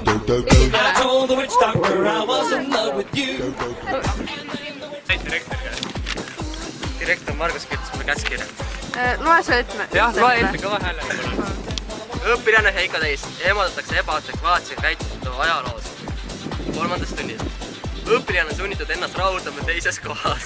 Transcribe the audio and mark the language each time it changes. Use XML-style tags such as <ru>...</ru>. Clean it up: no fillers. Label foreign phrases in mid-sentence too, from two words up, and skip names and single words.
<en>I told the witch doctor I was in love with you.</en> <et>Direktor Margus kirjutas mulle käskirja. Loe see ette. Jah, loe ette kõva häälega. Õpilane Heiko Täis eemaldatakse ebaadekvaatse käitumise ajaloos 3. tunnis. Õpilane on sunnitud ennast rahuldama teises kohas.</et>